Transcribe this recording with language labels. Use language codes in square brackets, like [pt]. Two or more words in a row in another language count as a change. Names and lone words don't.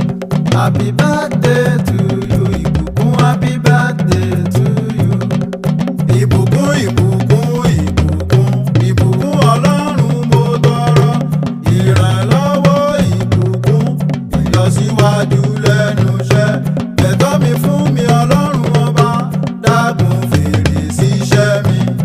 [en] Happy birthday to you, ìbùkún, happy birthday to you. [yo] Ìbùkún, ìbùkún, ìbùkún, ìbùkún Ọlọ́run mo tọrọ. Ìrànlọ́wọ́ ìbùkún, ìlọsíwájú lẹ́nu iṣẹ́. Ẹ̀tọ́ mi fún mi Ọlọ́run ọba, dákun fèrè sí iṣẹ́ mi.